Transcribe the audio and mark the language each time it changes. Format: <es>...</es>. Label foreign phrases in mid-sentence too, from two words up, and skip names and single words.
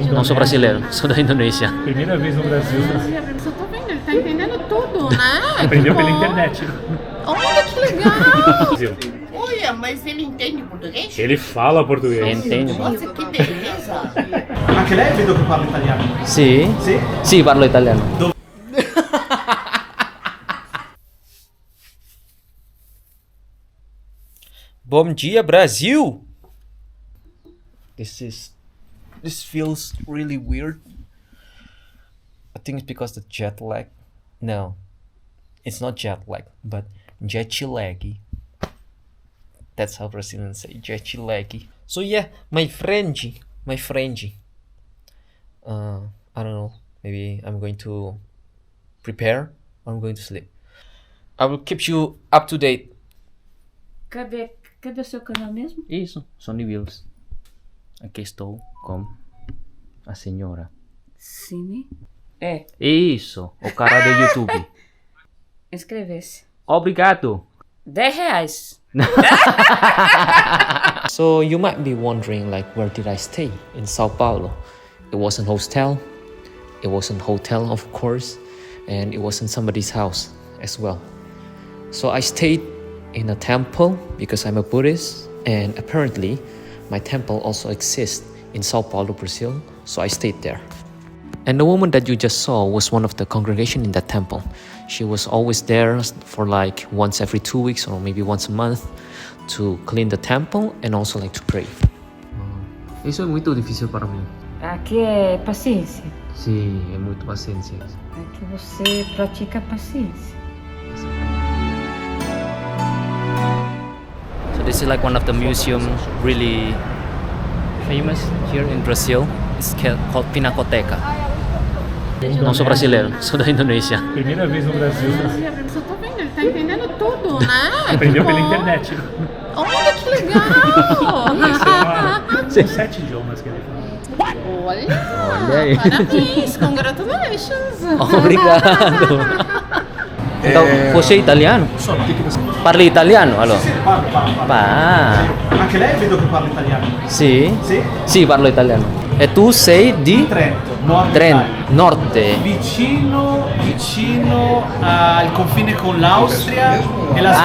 <pt>Não sou brasileiro, sou da Indonésia. Primeira vez no Brasil. Eu tô vendo, ele tá entendendo tudo, né? Aprendeu Que pela bom. internet. Olha que legal! Brasil. Olha, mas ele entende português? Ele fala português. Entende? Nossa, que beleza!</pt> <it>Anche lei vedo che parla italiano. Sì? Sì? Sì, parlo italiano.</it> <pt>Bom dia, Brasil!</pt> <en>This feels really weird. I think it's because the jet lag. No, it's not jet lag, but jet laggy. That's how Brazilians say jet laggy. So yeah, my friend. I don't know. Maybe I'm going to prepare or I'm going to sleep. I will keep you up to date.</en> <pt>Cadê o seu canal mesmo? Isso, Sony Views. Aqui estou com a senhora. Cine? É, Isso, o cara do YouTube. inscrever-se. Obrigado. R$10.</pt> <en>So you might be wondering, like, where did I stay in Sao Paulo? It wasn't hostel. It wasn't hotel, of course, and it wasn't somebody's house as well. So I stayed in a temple because I'm a Buddhist, and apparently my temple also exists in Sao Paulo, Brazil, so I stayed there. And the woman that you just saw was one of the congregation in that temple. She was always there for like once every 2 weeks or maybe once a month to clean the temple and also like to pray.</en> <pt>Isso é muito difícil para mim. Aqui é paciência. Sim, é muito paciência. Aqui você pratica a paciência.</pt> <en>So this is like one of the museum really famous here in Brazil. It's called Pinacoteca.</en> <pt>Não sou brasileiro, sou da Indonésia. Primeira vez no Brasil. Eu tô vendo, ele tá entendendo tudo, né? Aprendeu Que pela bom. internet. Olha que legal! São 7 idiomas que ele fala. Olha aí. Parabéns, congratulations! Obrigado. Então, você é italiano?</pt> <it>Sono, che você... Parli italiano, allora? Sì, parlo. Ah, Anche lei vedo che parla italiano. sì? Sì? Sì, parlo italiano. E tu sei di? Trento, nord Trento, Italia.</it> <pt>Norte.</pt> <it>Vicino al confine con l'Austria e la</it>